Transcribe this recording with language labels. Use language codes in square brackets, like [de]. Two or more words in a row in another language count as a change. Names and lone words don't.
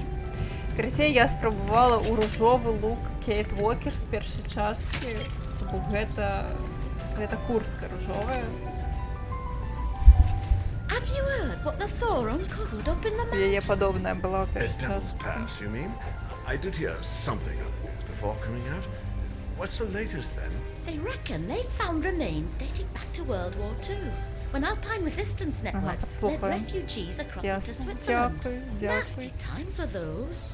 [be] Карацей, я спрабавала ў ружовы лук Кейт Уокер з першай часткі. Бо гэта куртка ружовая. Яе падобная была ў першай частцы. [en] I did hear something of the news before coming out. What's the latest then? They reckon they found remains dating back to World War II, when Alpine resistance networks led refugees across into Switzerland. Nasty times were those.